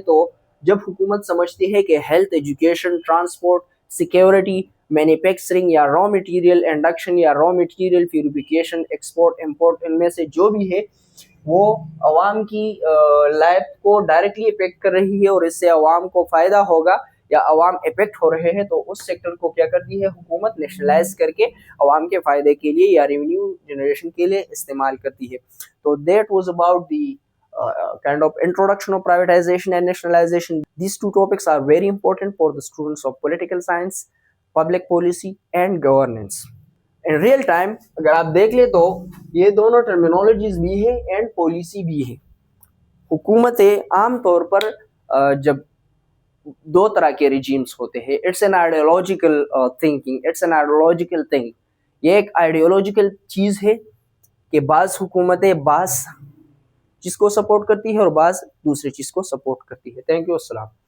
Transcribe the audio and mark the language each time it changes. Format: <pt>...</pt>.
<ur>تو جب حکومت سمجھتی ہے کہ health, education, transport, security, manufacturing یا را مٹیریل انڈکشن یا raw material purification, export import, ان میں سے جو بھی ہے وہ عوام کی لائف کو ڈائریکٹلی افیکٹ کر رہی ہے اور اس سے عوام کو فائدہ ہوگا یا عوام افیکٹ ہو رہے ہیں, تو اس سیکٹر کو کیا کرتی ہے حکومت, نیشنلائز کر کے عوام کے فائدے کے لیے یا ریونیو جنریشن کے لیے استعمال کرتی ہے.</ur> <en>تو that was about the kind of introduction of privatization and nationalization. These two topics are very important for the students of political science, public policy and governance.</en> <ur>In real time اگر آپ دیکھ لیں تو یہ دونوں ٹرمینالوجیز بھی ہے and policy بھی ہے. حکومتیں عام طور پر جب دو طرح کے ریجیمز ہوتے ہیں,</ur> <en>it's an ideological thinking, it's an ideological thing,</en> <ur>یہ ایک آئیڈیولوجیکل چیز ہے کہ بعض حکومتیں بعض چیز کو سپورٹ کرتی ہے اور بعض دوسری چیز کو سپورٹ کرتی ہے.</ur> <en>thank you,</en> <ur>السلام.</ur>